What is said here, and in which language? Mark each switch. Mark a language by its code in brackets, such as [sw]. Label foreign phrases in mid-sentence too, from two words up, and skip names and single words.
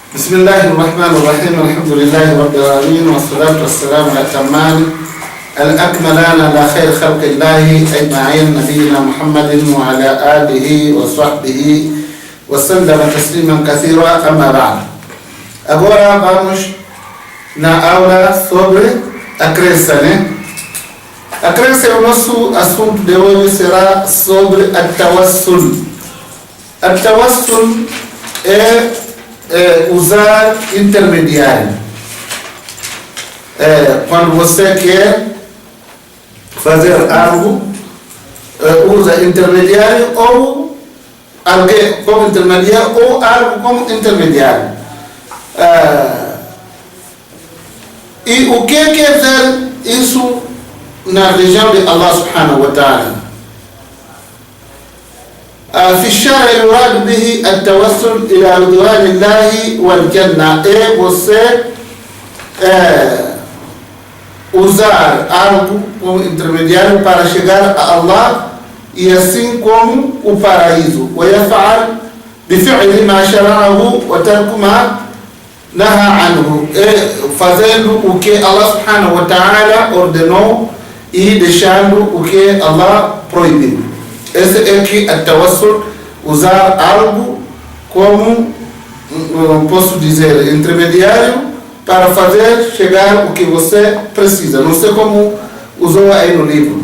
[ar] بسم الله الرحمن الرحيم. الحمد لله رب العالمين والصلاة والسلام على الأتمان الأكملان على خير خلق الله أجمعين نبينا محمد وعلى آله وصحبه وسلم تسليما كثيرا. أما بعد, [pt] agora vamos na aula sobre a crença, né? A crença é o nosso assunto de hoje, será sobre a tawassul. A tawassul é usar intermediário. Quando você quer fazer algo, usa intermediário ou alguém como intermediário ou algo como intermediário. E o que quer dizer isso na região de Allah [ar] سبحانه وتعالى? في الشرع يراد به التوسل إلى رضوان الله والجنة. [pt] É você usar algo como intermediário para chegar a Allah e assim como o paraíso. [ar] ويفعل بفعل ما شرعه وترك ما نهى عنه. [pt] Fazendo o que Allah [ar] سبحانه وتعالى [pt] ordenou e deixando o que Allah proibiu. Esse é que a tawassul, usar algo como, posso dizer, intermediário para fazer chegar o que você precisa. Não sei como usou aí no livro.